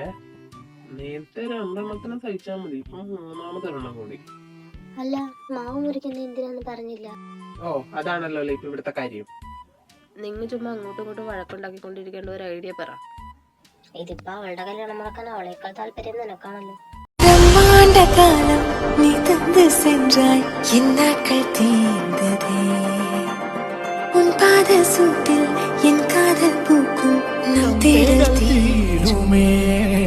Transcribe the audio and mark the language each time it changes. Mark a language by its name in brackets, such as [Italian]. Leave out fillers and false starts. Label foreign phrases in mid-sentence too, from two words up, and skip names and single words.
[Malayalam] നേരത്തെ രണ്ടെണ്ണത്തിന് സഹിച്ചാ മതി, ഇപ്പൊ മൂന്നാമതൊരെണ്ണം കൂടി. അല്ല, മാവ് മുറിക്കുന്നത് എന്തിനാന്ന് പറഞ്ഞില്ല. ഓ, അതാണല്ലോ ഇപ്പൊ ഇവിടുത്തെ കാര്യം. നിങ്ങൾ ചുമ്മാ അങ്ങോട്ടും ഇങ്ങോട്ടും വഴക്കുണ്ടാക്കിക്കൊണ്ടിരിക്കേണ്ട ഒരു ഐഡിയ പറ. ഇതിപ്പോ അവളുടെ കല്യാണം മുടക്കാൻ അവളേക്കാൾ താല്പര്യം നിനക്കാണല്ലോ. [Tamil] பிரம்மாண்ட காலம் நீ தந்து சென்றாய், என் நாட்கள் தீர்ந்ததே. உன் பாத சூட்டில் என் காதல் பூக்கும், நம் தேடல் தீருமே.